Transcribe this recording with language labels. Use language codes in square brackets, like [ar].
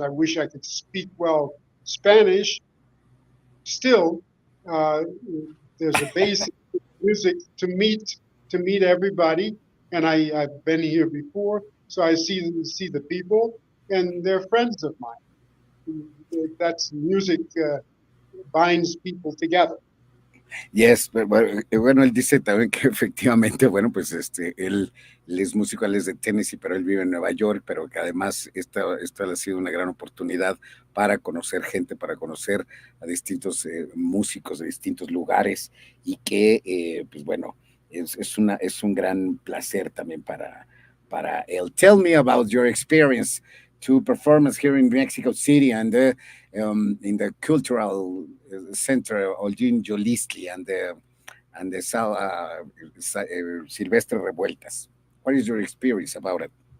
[en] I wish I could speak well Spanish. Still, there's a basic music to meet everybody, and I've been here before, so I see the people, and they're friends of mine. That's music binds people together. [es] Yes, bueno, él dice también que efectivamente, bueno, pues él es músico, él es de Tennessee, pero él vive en Nueva York, pero que además esta ha sido una gran oportunidad para conocer gente, para conocer a distintos músicos de distintos lugares, y que, pues bueno, es un gran placer también para él. [en] Tell me about your experience to performance here in Mexico City and in the cultural center Olgin Yolistli and the Silvestre Revueltas. What is your experience about it?